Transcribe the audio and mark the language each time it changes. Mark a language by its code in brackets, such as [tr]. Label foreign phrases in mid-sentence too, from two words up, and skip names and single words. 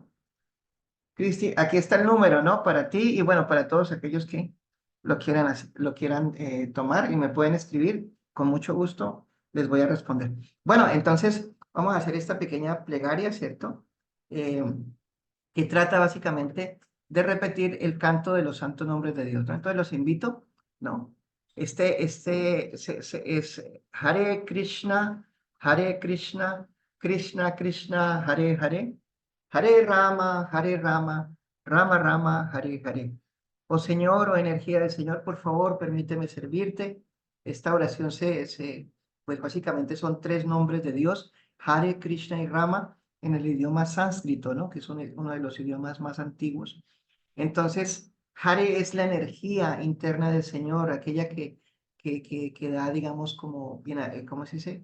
[es] Cristi, aquí está el número, ¿no? Para ti y bueno, para todos aquellos que lo quieran tomar y me pueden escribir, con mucho gusto les voy a responder. Bueno, entonces vamos a hacer esta pequeña plegaria, ¿cierto? Eh, que trata básicamente de repetir el canto de los santos nombres de Dios, ¿no? Entonces los invito, ¿no? Es Hare Krishna, Krishna Krishna, Hare Hare, Hare Rama, Rama Rama, Hare Hare. Oh Señor, oh energía del Señor, por favor, permíteme servirte. Esta oración pues básicamente son tres nombres de Dios, Hare Krishna y Rama en el idioma sánscrito, ¿no? Que es uno de los idiomas más antiguos. Entonces, Hare es la energía interna del Señor, aquella que da, digamos, como, ¿cómo se dice?